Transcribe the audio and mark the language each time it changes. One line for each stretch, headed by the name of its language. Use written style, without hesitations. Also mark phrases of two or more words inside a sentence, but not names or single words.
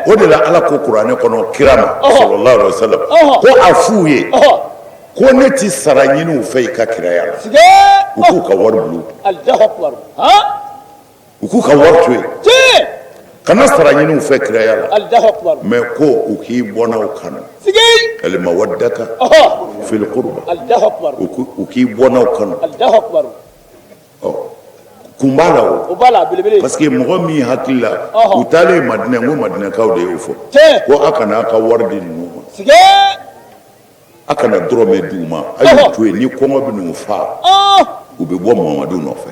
Bambara: o de la ala ko kuranɛ kɔnɔ kira ma
Arabic: صلى الله عليه وسلم
Bambara: ko a f'u ye ko ne ti sara ɲini u fɛ i ka kiraya la siga u k'u ka wari bila
Arabic: الله أكبر
Bambara: u k'u ka wari to yen tiɲɛ kana sara ɲini u fɛ kiraya la
Arabic: الله أكبر
Bambara: mais ko u k'i bɔnnaw kanu siga
Arabic: المودة في القربى الله أكبر
Bambara: u k'i bɔnnaw kanu
Arabic: الله أكبر
Bambara: kun b'a la o b'a la belebele
French: parce que
Bambara: mɔgɔ min hakili la u taalen madinɛ n ko madinɛkaw de y'o fɔ tiɲɛ ko a kana a ka wari di ninnu ma siga a kana dɔrɔmɛ di u ma a y'u to yen ni kɔngɔ bɛ n'u fa u bɛ bɔ mamadu nɔfɛ